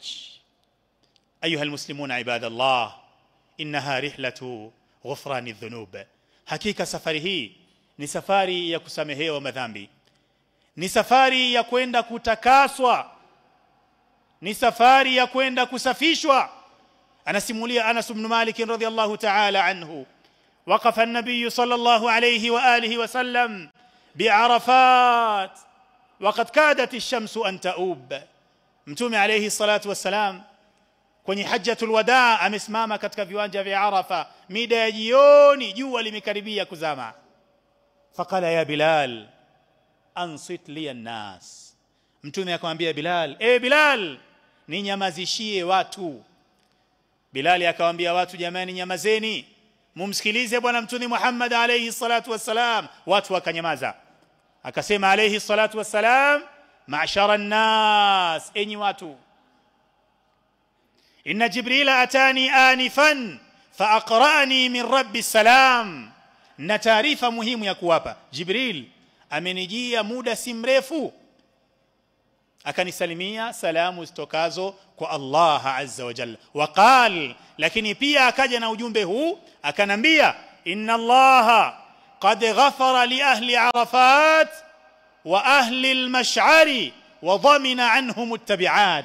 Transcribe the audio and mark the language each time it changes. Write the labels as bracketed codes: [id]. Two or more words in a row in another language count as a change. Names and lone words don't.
[ar] أيها المسلمون عباد الله إنها رحلة غفران الذنوب. [sw] Hakika safari hii ni safari ya kusamehewa madhambi, ni safari ya kwenda kutakaswa, ni safari ya kwenda kusafishwa. [ar] Anasimulia Anas ibn Malik رضي الله تعالى عنه, وقف النبي صلى الله عليه وآله وسلم بعرفات وقد كادت الشمس أن تؤوب. [sw] Mtume [ar] عليه الصلاة والسلام [sw] kwenye [ar] حجة الوداع [sw] amesimama katika viwanja vya Arafa mida ya jioni, jua limekaribia kuzama. [ar] فقال يا بلال أنصت لي الناس, [sw] Mtume akamwambia Bilal, Bilal, ninyamazishie watu. Bilal akamwambia watu, jamani nyamazeni, mumsikilize bwana mtume Muhammad [ar] عليه الصلاة والسلام. [sw] Watu wakanyamaza. Akasema [ar] عليه الصلاة والسلام, معشر الناس, [sw] enyi watu, [ar] إن جبريل أتاني آنفا فأقرأني من ربي السلام. [sw] Na taarifa muhimu ya kuwapa, Jibril amenijia muda si mrefu akanisalimia salamu zitokazo kwa Allah [ar] عز وجل. [sw] Waqal, lakini pia akaja na ujumbe huu akanambia, [ar] إن الله قد غفر لأهل عرفات وأهل المشعر وضمن عنهم التبعات.